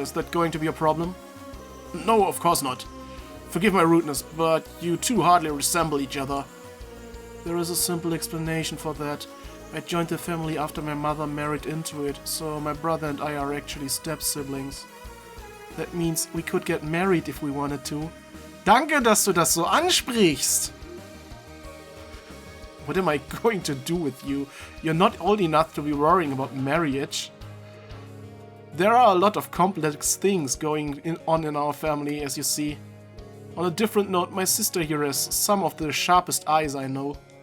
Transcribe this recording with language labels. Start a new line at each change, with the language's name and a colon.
English: Is that going to be a problem? No, of course not. Forgive my rudeness, but you two hardly resemble each other. There is a simple explanation for that. I joined the family after my mother married into it, so my brother and I are actually step-siblings. That means we could get married if we wanted to.
German: Danke, dass du das so ansprichst.
English: What am I going to do with you? You're not old enough to be worrying about marriage. There are a lot of complex things going on in our family, as you see. On a different note, my sister here has some of the sharpest eyes I know.